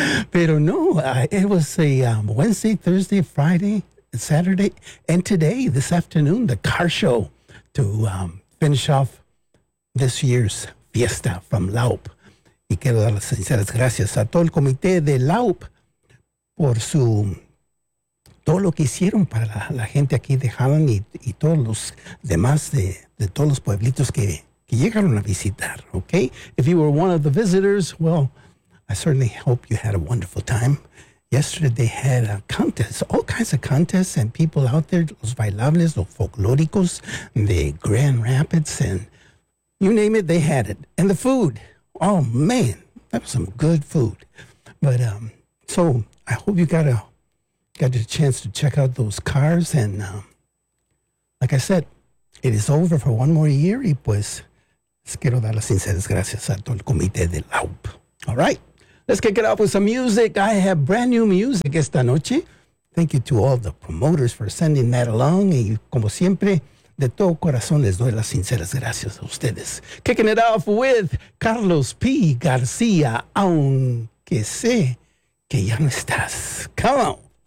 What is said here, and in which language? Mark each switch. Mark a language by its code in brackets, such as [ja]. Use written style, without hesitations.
[es] Pero no, [en] it was a Wednesday, Thursday, Friday, Saturday, and today, this afternoon, the car show to finish off this year's fiesta from LAUP. [es] Y quiero dar las sinceras gracias a todo el comité de LAUP por su todo lo que hicieron para la gente aquí de Holland y todos los demás de todos los pueblitos que llegaron a visitar, okay? [en] If you were one of the visitors, well, I certainly hope you had a wonderful time. Yesterday they had a contest, all kinds of contests, and people out there, [es] los bailables, los folclóricos, [en] the Grand Rapids, and you name it, they had it. And the food, oh man, that was some good food. But so I hope you got a chance to check out those cars. And like I said, it is over for one more year. [es] Y pues, quiero dar las sinceras gracias a todo el comité de LAUP. [en] All right. Let's kick it off with some music. I have brand new music [es] esta noche. [en] Thank you to all the promoters for sending that along. [es] Y como siempre, de todo corazón les doy las sinceras gracias a ustedes. [en] Kicking it off with Carlos P. García, [es] aunque sé que ya no estás. [en] Come on.